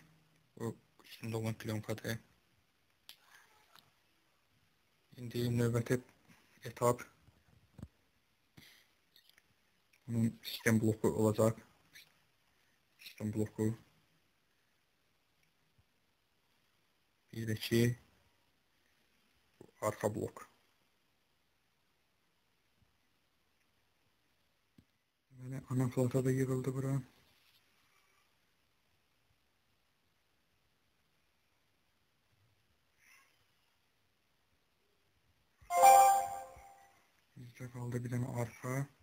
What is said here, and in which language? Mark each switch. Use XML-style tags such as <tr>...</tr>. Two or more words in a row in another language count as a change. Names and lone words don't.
<az>Bu üstündə olan plyonkadır. İndi növbəti etap bunun sistem bloku olacaq. Sistem bloku. Bir də ki,</az> <tr>arka blok. Böyle ana plata da</tr> <az>yığıldı bura.</az> <tr>Bizde kaldı bir tane arka.</tr>